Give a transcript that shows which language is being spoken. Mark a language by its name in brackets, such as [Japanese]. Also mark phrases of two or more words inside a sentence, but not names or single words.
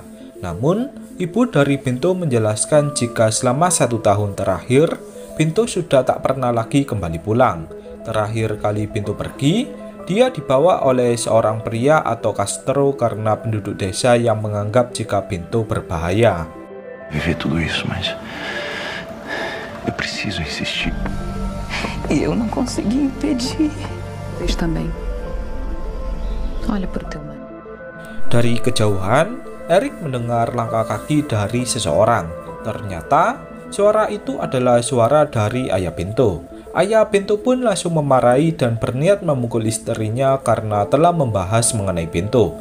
[Indonesian] Namun, ibu dari Bento menjelaskan jika selama 1 tahun terakhir, Bento sudah tak pernah lagi kembali pulang. Terakhir kali Bento pergi, dia dibawa oleh seorang pria atau Castro karena penduduk desa yang menganggap jika Bento berbahaya. [Portuguese] Viver tudo isso, mas eu preciso insistir. E eu não consegui impedir. Vocês também. Olha pro teu mano. [Indonesian] Dari kejauhan, Eric mendengar langkah kaki dari seseorang. Ternyata, suara itu adalah suara dari ayah Bento. Ayah Bento pun langsung memarahi dan berniat memukul istrinya karena telah membahas mengenai Bento.